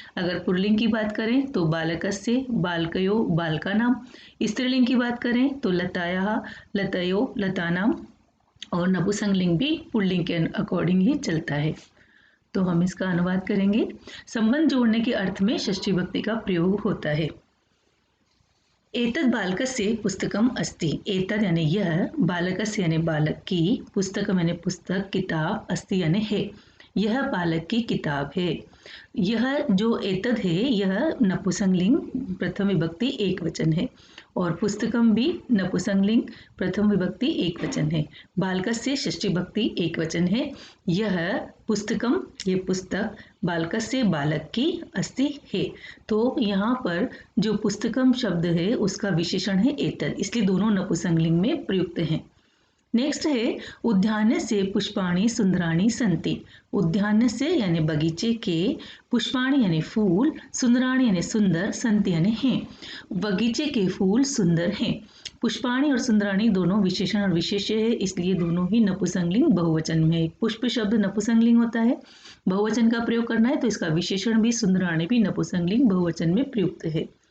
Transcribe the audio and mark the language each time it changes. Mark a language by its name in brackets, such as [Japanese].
[Hindi] अगर पुल्लिंग की बात करें तो बालकस्य, बालकयो, बालकानाम। स्त्रीलिंग की बात करें तो लतायाः, लतयो, लतानाम। और नपुंसकलिंग भी पुल्लिंग के अकॉर्डिंग ही चलता है। तो हम इसका अनुवाद करेंगे। संबंध जोड़ने के अर्थ में षष्ठी विभक्ति का प्रयोग होता है। [Sanskrit] एतद् बालकस्य पुस्तकम अस्ति। [Hindi] एतद् यानी यह, बालकस्य यानी बालक की, पुस्तकम यानी पुस्तक, किताब, अस्ति यानी है, यह बालक की किताब है। यह जो एतद् है यह नपुंसकलिंग प्रथम विभक्ति एक वचन है, और पुस्तकम भी नपुंसकलिंग प्रथम विभक्ति एक वचन है। बालकस्य षष्ठी विभक्ति एक वचन है। यह पुस्तकम, ये पुस्तक, बालकस्य बालक की, अस्ति है। तो यहाँ पर जो पुस्तकम शब्द है उसका विशेषण है एतद्, इसलिए दोनों नपुंसकलिंग में प्रयुक्त हैं। नेक्स्ट है [Sanskrit] उद्यानस्य पुष्पाणि सुंदराणि सन्ति। [Hindi] उद्यानस्य यानी बगीचे के, पुष्पाणि यानी फूल, सुंदराणि यानी सुंदर, सन्ति यानी हैं। बगीचे के फूल सुंदर हैं। पुष्पाणि और सुंदराणि दोनों विशेषण और विशेष्य है, इसलिए दोनों ही नपुंसकलिंग बहुवचन में है। पुष्प शब्द नपुंसकलिंग होता है, बहुवचन का प्रयोग करना है तो इसका विशेषण भी सुंदराणि भी नपुंसकलिंग बहुवचन में प्रयुक्त है।